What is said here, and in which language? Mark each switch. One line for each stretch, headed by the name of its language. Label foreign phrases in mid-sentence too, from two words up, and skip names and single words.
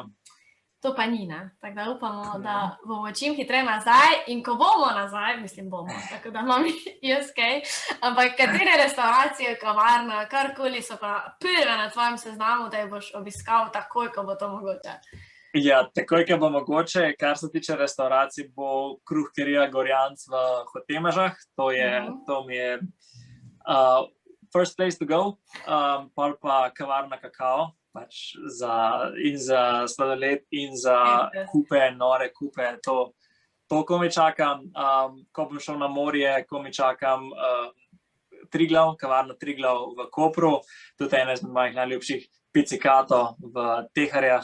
Slovenian: To pa ni, ne, tako da upamo, da bomo čim hitreje nazaj in ko bomo nazaj, mislim bomo, tako da imam jaz kaj, ampak katere restauracije, kavarna, karkoli so pa prve na tvojem seznamu, da jih boš obiskal takoj, ko bo to mogoče. Ja, takoj, ko bo mogoče, kar se tiče restauracij, bo Kruhkerija Gorjanc v Hotemežah, to mi je
English: first place to go,
Slovenian: pol pa kavarna Kakao, pač za sladoled in za kupe, nore kupe, to ko mi čakam, ko bom šel na morje, ko mi čakam Triglav, kavarna Triglav v Kopru, tudi ena izmed mojih najljubših Pizzicato v Teharjah.